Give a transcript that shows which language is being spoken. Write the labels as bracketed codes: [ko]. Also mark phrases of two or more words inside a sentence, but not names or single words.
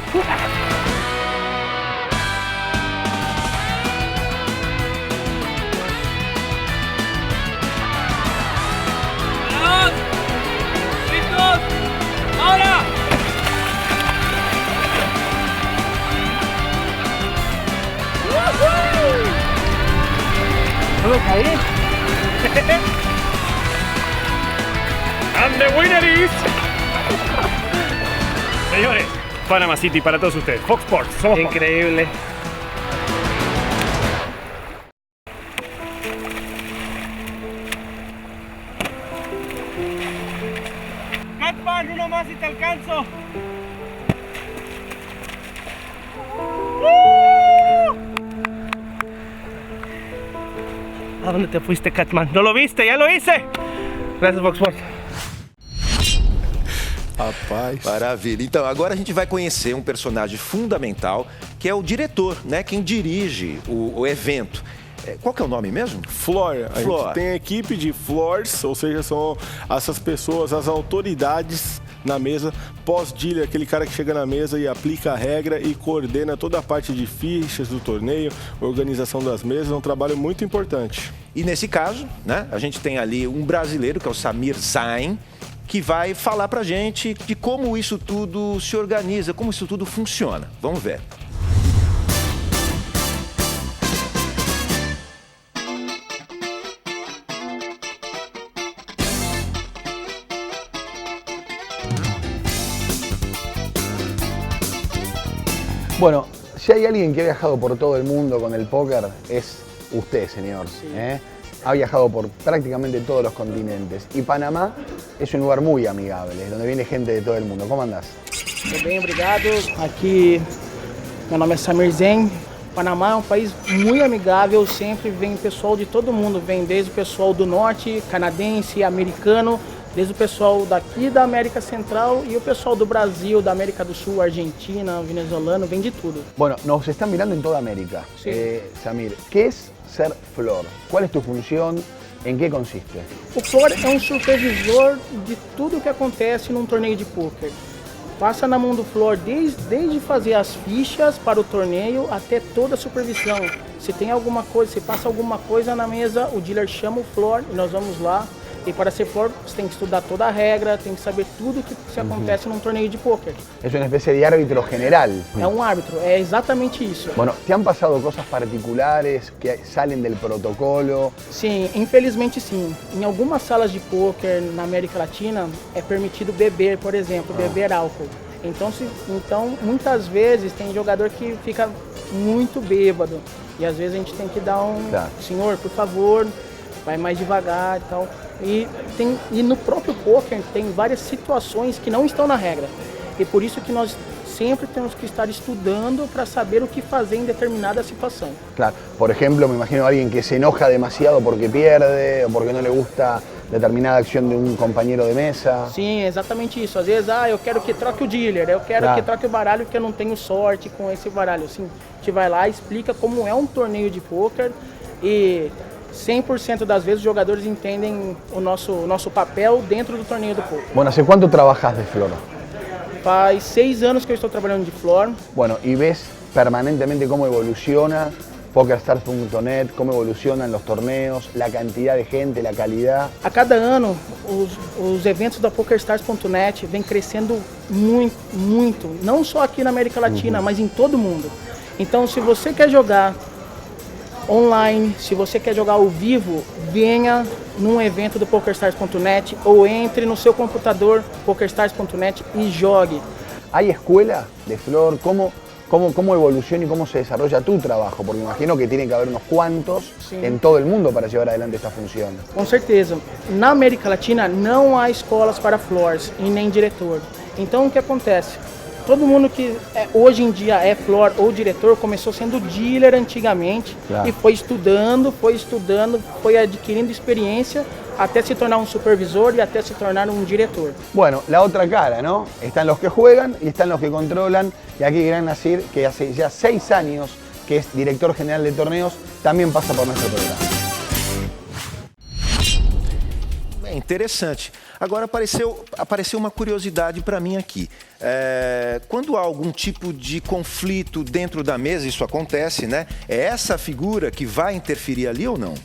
[es] ¡Listos! ¡Ahora! ¿No me caí? [en] And the winner is... [es] Señores, Panama City para todos ustedes. Fox Sports, somos Fox. Increíble. Katzman, uno más y te alcanzo. ¿A dónde te fuiste, Katzman? ¿No lo viste? ¡Ya lo hice! Gracias, Fox Sports. [pt] Rapaz. Maravilha. Então, agora a gente vai conhecer um personagem fundamental, que é o diretor, né? Quem dirige o evento. Qual que é o nome mesmo? Floor. A Floor. gente tem a equipe de floors, ou seja, são essas pessoas, as autoridades na mesa, pós-dealer, aquele cara que chega na mesa e aplica a regra e coordena toda a parte de fichas do torneio, organização das mesas, é um trabalho muito importante. E nesse caso, né? A gente tem ali um brasileiro, que é o Samir Zain, que vai falar pra gente de como isso tudo se organiza, como isso tudo funciona. Vamos ver. [es] Bueno, si hay alguien que ha viajado por todo el mundo con el póker, es usted, señor. Sí. Ha viajado por prácticamente todos los continentes. Y Panamá es un lugar muy amigable, donde viene gente de todo el mundo. ¿Cómo andás? [pt] Tudo bem, obrigado. Aqui, meu nome é Samir Zain. Panamá é um país muito amigável, sempre vem pessoal de todo mundo, vem desde o pessoal do norte, canadense, americano, desde o pessoal daqui da América Central e o pessoal do Brasil, da América do Sul, Argentina, venezuelano, vem de tudo. [es] Bueno, nos están mirando en toda América. Sí. Samir, ¿qué es ser flor? ¿Cuál es tu función? ¿En qué consiste? [pt] O Flor é um supervisor de tudo que acontece num torneio de pôquer. Passa na mão do Flor desde fazer as fichas para o torneio até toda a supervisão. Se tem alguma coisa, se passa alguma coisa na mesa, o dealer chama o Flor e nós vamos lá. E para ser Flor, você tem que estudar toda a regra, tem que saber tudo que se acontece num torneio de pôquer. [es] Es una especie de árbitro general. [pt] É um árbitro, é exatamente isso. [es] Bueno, ¿te han pasado cosas particulares que salen del protocolo? [pt] Sim, infelizmente sim. Em algumas salas de pôquer na América Latina é permitido beber, por exemplo, beber álcool. Então, muitas vezes tem jogador que fica muito bêbado. E às vezes a gente tem que dar Tá. Senhor, por favor, vai mais devagar e tal. E no próprio pôquer tem várias situações que não estão na regra. E por isso que nós sempre temos que estar estudando para saber o que fazer em determinada situação. [es] Claro, por ejemplo, me imagino a alguien que se enoja demasiado porque pierde o porque no le gusta determinada acción de un compañero de mesa. [pt] Sim, exatamente isso. Às vezes, eu quero que troque o dealer, eu quero Tá. que troque o baralho porque eu não tenho sorte com esse baralho. Assim, a gente vai lá e explica como é um torneio de pôquer e 100% das vezes os jogadores entendem o nosso papel dentro do torneio do pôquer. [es] Bueno, ¿hace cuánto trabajas de flor? [pt] Faz 6 anos que eu estou trabalhando de Flor. [es] Bueno, y ves permanentemente cómo evoluciona PokerStars.net, cómo evolucionan los torneos, la cantidad de gente, la calidad. [pt] A cada ano, os eventos da PokerStars.net vêm crescendo muito, muito, não só aqui na América Latina, mas em todo o mundo. Então, se você quer jogar online, se você quer jogar ao vivo, venha num evento do PokerStars.net ou entre no seu computador PokerStars.net e jogue. [es] ¿Hay escuela de Flor? ¿Cómo evoluciona y cómo se desarrolla tu trabajo? Porque imagino que tiene que haber unos cuantos en todo el mundo para llevar adelante esta función. [pt] Com certeza. Na América Latina não há escolas para floors e nem diretor. Então o que acontece? Todo mundo que hoje em dia é floor ou diretor começou sendo dealer antigamente e foi estudando, foi adquiriendo experiência até se tornar [es] un supervisor y [pt] até se tornar [es] un director. Bueno, la otra cara, ¿no? Están los que juegan y están los que controlan. Y aquí Gran Nasir, que hace ya 6 años que es director general de torneos, también pasa por nuestro programa. [pt] É interessante. Agora apareceu uma curiosidade para mim aqui. Quando há algum tipo de conflito dentro da mesa, isso acontece, né? É essa figura que vai interferir ali ou não?